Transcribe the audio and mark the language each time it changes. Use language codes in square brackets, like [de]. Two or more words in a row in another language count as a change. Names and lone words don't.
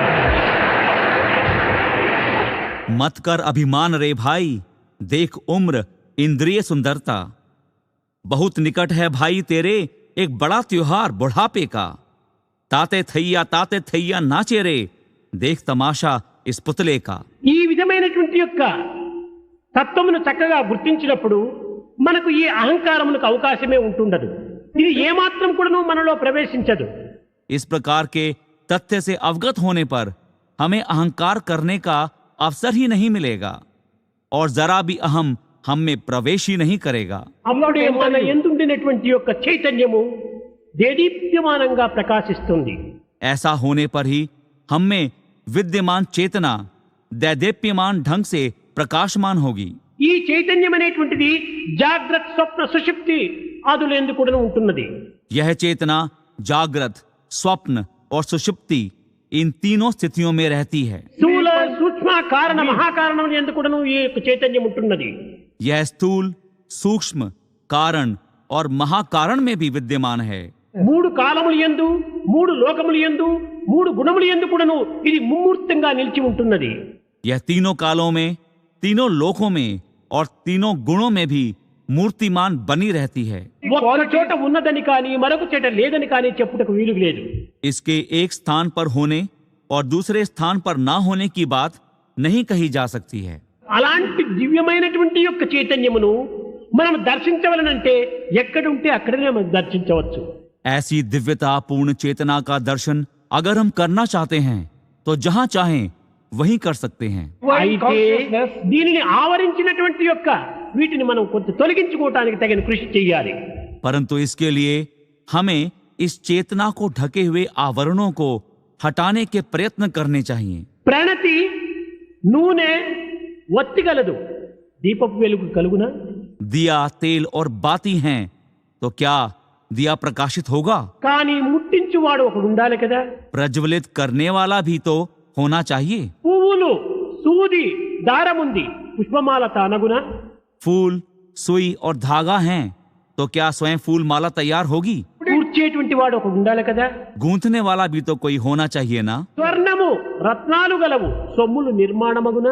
[hi] मत कर अभिमान रे भाई, देख उम्र इंद्रिय सुंदरता। बहुत निकट है भाई तेरे एक बड़ा त्योहार बुढ़ापे का। ताते थैया नाचे रे, देख तमाशा इस पुतले का। [te] ఈ విధమైనటువంటి యొక్క తత్వమును చక్కగా గుర్తించినప్పుడు మనకు ఈ అహంకారమునకు అవకాశమే ఉంటుండదు. ఇది ఏమాత్రం కూడాను మనలో ప్రవేశించదు. [hi] इस प्रकार के तथ्य से अवगत होने पर हमें अहंकार करने का अवसर ही नहीं मिलेगा और जरा भी अहम हम में प्रवेश ही नहीं करेगा। [te] అప్పుడే మన ఎందుండినటువంటి యొక్క చైతన్యము దేదీప్యమానంగా ప్రకాశిస్తుంది. [hi] ऐसा होने पर ही हम में विद्यमान चेतना दैदेप्यमान ढंग से प्रकाशमान होगी। [te] ఈ చైతన్యం అనేటువంటిది జాగ్రత్త స్వప్న సుషుప్తి ఆదులందు కూడా ఉంటున్నది. [hi] यह चेतना जागृत, स्वप्न और सुषुप्ति इन तीनों स्थितियों में रहती है। [te] స్థూల సూక్ష్మ కారణ మహాకారణం ఎందు కూడా ఈ యొక్క చైతన్యం ఉంటున్నది. [hi] यह स्थूल, सूक्ष्म, कारण और महाकारण में भी विद्यमान है। [te] మూడు కాలములు యందు, మూడు లోకములు యందు, మూడు గుణములు యందు కూడాను ఇది ముమ్మూర్తంగా నిలిచి ఉంటున్నది. [hi] यह तीनों कालों में, तीनों लोकों में और तीनों गुणों में भी मूर्तिमान बनी रहती है। [te] ఒక్క చోట ఉన్నదని కానీ మరొక చోట లేదని కానీ చెప్పుటకు వీలు లేదు. [hi] इसके एक स्थान पर होने और दूसरे स्थान पर ना होने की बात नहीं कही जा सकती है। [te] అలాంటి దివ్యమైనటువంటి యొక్క చైతన్యమును మనం దర్శించవలనంటే ఎక్కడుంటే అక్కడనే మనం దర్శించవచ్చు. [hi] ऐसी दिव्यता पूर्ण चेतना का दर्शन अगर हम करना चाहते हैं तो जहां चाहें वहीं कर सकते हैं। [te] అయితే దీనిని ఆవరించినటువంటి యొక్క వీటిని మనం కొంత తొలగించుకోవడానికి తగిన కృషి చేయాలి. [hi] परंतु इसके लिए हमें इस चेतना को ढके हुए आवरणों को हटाने के प्रयत्न करने चाहिए। [te] ప్రణతి నూనె ఒత్తిగలదు, దీపపు వెలుగు కలుగునా? [hi] दिया, तेल और बाती हैं तो क्या दिया प्रकाशित होगा? [te] కానీ ముట్టించువాడు ఒకడు ఉండాలి కదా. [hi] प्रज्वलित करने वाला भी तो होना चाहिए। [te] పువ్వులు, సూది, దారముంది, పుష్పమాల తానగునా? [hi] फूल, सुई और धागा हैं तो क्या स्वयं फूल माला तैयार होगी? [te] కూర్చేటువంటి వాడు ఒకడు ఉండాలి కదా. [hi] गूंथने वाला भी तो कोई होना चाहिए ना। [te] స్వర్ణము రత్నాలు గలవు, సొమ్ములు నిర్మాణమగునా?